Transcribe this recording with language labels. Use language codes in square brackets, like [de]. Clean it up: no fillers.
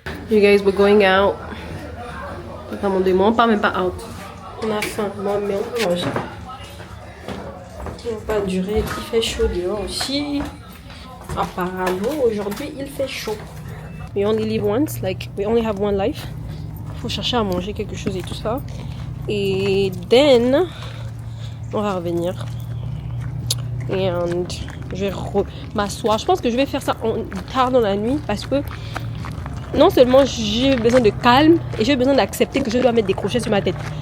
[en] You guys, we're going out. [fr] Demandez-moi, on part même pas out. On a faim, mais on peut manger. On va pas durer, il fait chaud dehors aussi. Apparemment, aujourd'hui, il fait chaud. [en] We only live once, like, we only have one life. [fr] Il faut chercher à manger quelque chose et tout ça. Et then, on va revenir. And je vais m'asseoir. Je pense que je vais faire ça tard dans la nuit parce que non seulement j'ai besoin de calme et j'ai besoin d'accepter que je dois mettre des crochets sur ma tête.